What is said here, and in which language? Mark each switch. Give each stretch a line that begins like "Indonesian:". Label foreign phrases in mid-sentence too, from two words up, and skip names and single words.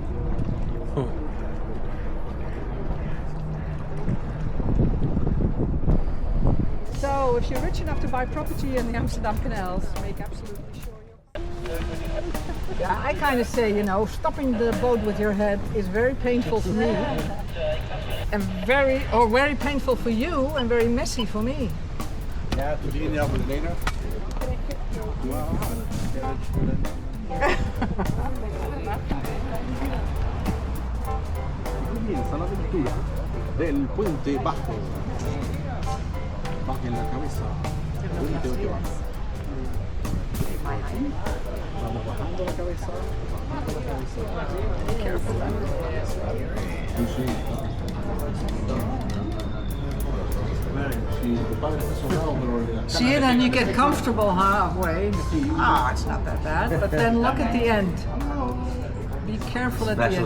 English: So if you're rich enough to buy property in the Amsterdam canals, make absolutely sure you're... Yeah, I kind of say, you know, stopping the boat with your head is very painful for me. And very painful for you and very messy for me.
Dutch: Ja, toen die niet met de lener.
Spanish: Comienza la aventura del puente bajo. Bajen la cabeza. Puente Ochoa. Vamos bajando la cabeza. Bajando la cabeza.
English: Be careful.
Spanish: Sí.
English: See it and you get comfortable halfway. It's not that bad. But then look at the end. Be careful at the end.